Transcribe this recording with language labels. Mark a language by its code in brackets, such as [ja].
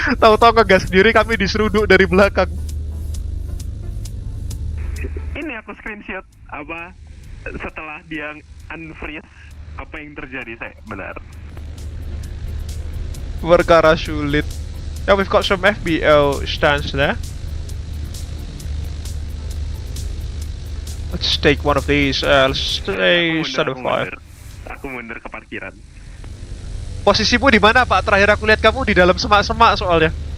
[id] Tahu-tahu ngegas sendiri, kami diseruduk dari belakang. Ini aku screenshot apa setelah dia unfreeze, apa yang terjadi, saya benar. Perkara sulit. [en] Yeah, we've got some FBO stands there. Let's take one of these. Let's stay 5. [id] Aku mundur ke parkiran. Posisimu di mana, Pak? Terakhir aku lihat kamu di dalam semak-semak soalnya.